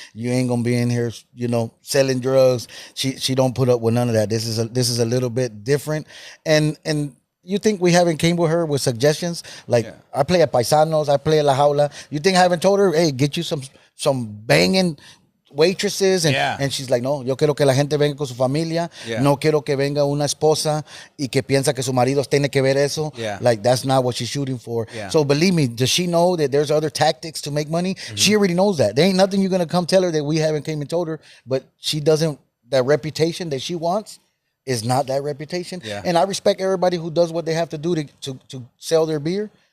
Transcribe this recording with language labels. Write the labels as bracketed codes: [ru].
[en] You ain't gonna be in here, you know, selling drugs. She don't put up with none of that. This is a little bit different, and. You think we haven't came with her with suggestions? Like, I play at Paisanos, I play at La Jaula. You think I haven't told her, hey, get you some banging waitresses, and she's like, no, [es] yo quiero que la gente venga con su familia. No quiero que venga una esposa y que piensa que su marido tiene que ver eso. [en] Like, that's not what she's shooting for. So believe me, does she know that there's other tactics to make money? She already knows that. There ain't nothing you're gonna come tell her that we haven't came and told her, but she doesn't, that reputation that she wants is not that reputation. And I respect everybody who does what they have to do to sell their beer.